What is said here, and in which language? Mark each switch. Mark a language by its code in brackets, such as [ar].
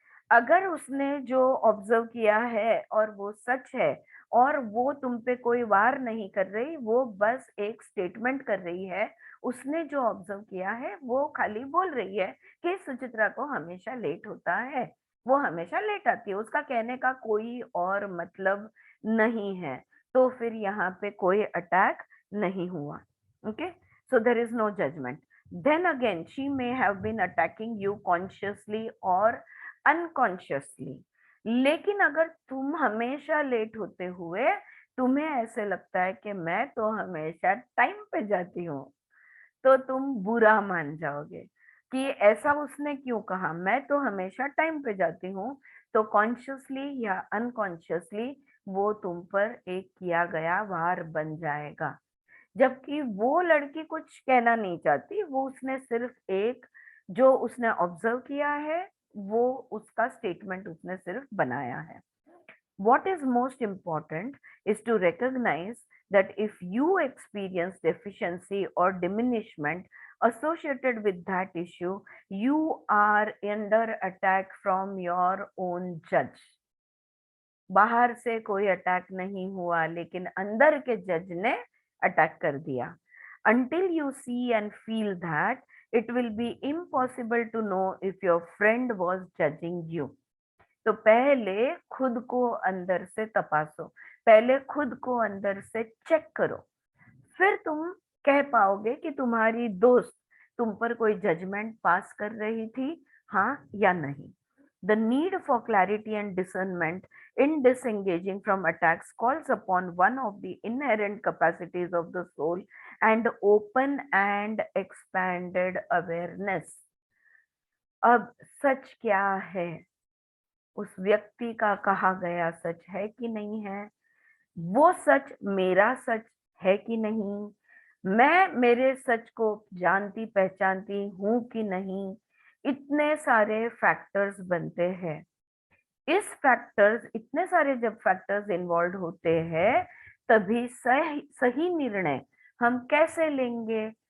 [hi] अगर उसने जो ऑब्जर्व किया है और वो सच है और वो तुम पे कोई वार नहीं कर रही, वो बस एक स्टेटमेंट कर रही है, उसने जो ऑब्जर्व किया है वो खाली बोल रही है कि सुचित्रा को हमेशा लेट होता है, वो हमेशा लेट आती है, उसका कहने का कोई और मतलब नहीं है। तो फिर यहाँ पे कोई अटैक नहीं हुआ। [en] Okay, so there is no judgement. Then again, she may have been attacking you consciously or unconsciously. [hi] लेकिन अगर तुम हमेशा लेट होते हुए तुम्हें ऐसे लगता है कि मैं तो हमेशा टाइम पे जाती हूँ, तो तुम बुरा मान जाओगे कि ऐसा उसने क्यों कहा, मैं तो हमेशा टाइम पे जाती हूँ। तो कॉन्शियसली या अनकॉन्शियसली वो तुम पर एक किया गया वार बन जाएगा, जबकि वो लड़की कुछ कहना नहीं चाहती, वो उसने सिर्फ एक जो उसने ऑब्जर्व किया है वो उसका स्टेटमेंट उसने सिर्फ बनाया है। [en] What is most important is to recognize that if you experience deficiency or diminishment associated with that issue, you are under attack from your own judge. [hi] बाहर से कोई अटैक नहीं हुआ, लेकिन अंदर के जज ने अटैक कर दिया। [en] Until you see and feel that, it will be impossible to know if your friend was judging you. [hi] तो पहले खुद को अंदर से तपासो, पहले खुद को अंदर से चेक करो, फिर तुम कह पाओगे कि तुम्हारी दोस्त तुम पर कोई जजमेंट पास कर रही थी, हाँ या नहीं। [en] The need for clarity and discernment in disengaging from attacks calls upon one of the inherent capacities of the soul and open and expanded awareness. [hi] अब सच क्या है? उस व्यक्ति का कहा गया सच है कि नहीं है? वो सच मेरा सच है कि नहीं? मैं मेरे सच को जानती पहचानती हूं कि नहीं? इतने सारे फैक्टर्स बनते हैं। इतने सारे जब फैक्टर्स इन्वॉल्व होते हैं तभी सही निर्णय हम कैसे लेंगे?